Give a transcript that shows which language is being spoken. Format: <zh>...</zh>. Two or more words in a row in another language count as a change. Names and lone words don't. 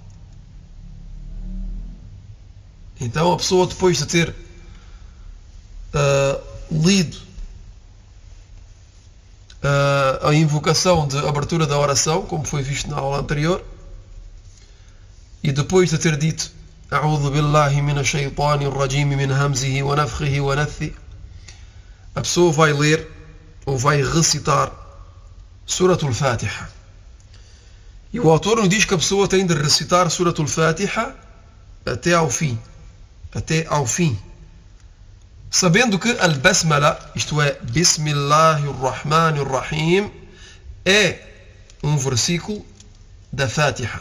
<pt>Então a pessoa, depois de ter lido a invocação de abertura da oração, como foi visto na aula anterior, e depois de ter dito</pt> <ar>أعوذ بالله من الشيطان الرجيم من همزه ونفثه ونث,</ar> <pt>a pessoa vai ler ou vai recitar Suratul Fatiha. E o autor nos diz que a pessoa tem de recitar Suratul Fatiha até ao fim, sabendo que Al-Basmala, isto é, Bismillahirrahmanirrahim, é um versículo da Fatiha.</pt>